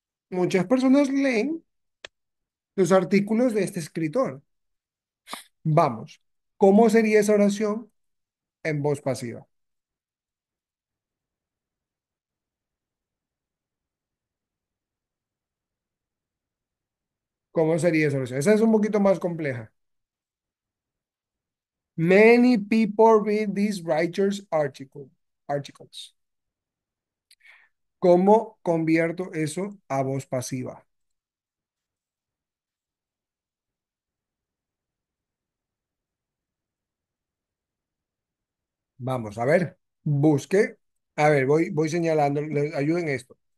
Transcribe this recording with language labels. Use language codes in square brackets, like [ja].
[es] Muchas personas leen los artículos de este escritor. Vamos. ¿Cómo sería esa oración en voz pasiva? ¿Cómo sería esa oración? Esa es un poquito más compleja. [en] Many people read these writers' articles. [es] ¿Cómo convierto eso a voz pasiva? Vamos, a ver, busque. A ver, voy señalando, le ayuden esto.